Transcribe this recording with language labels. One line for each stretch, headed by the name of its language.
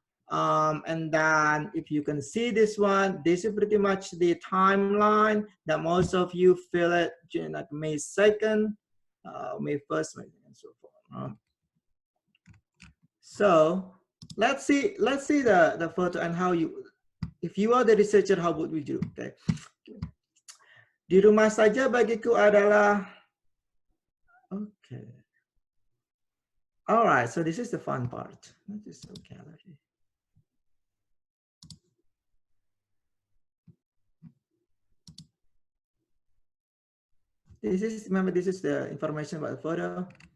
English: And then if you can see this one, this is pretty much the timeline that most of you fill it during like May 2nd, May 1st, and so forth. So let's see the photo and how you, if you are the researcher, how would we do? Okay.
Indonesian: Di rumah saja bagiku adalah, okay.
English: All right, so this is the fun part. Let's just go gallery. This is, remember, this is the information about the photo.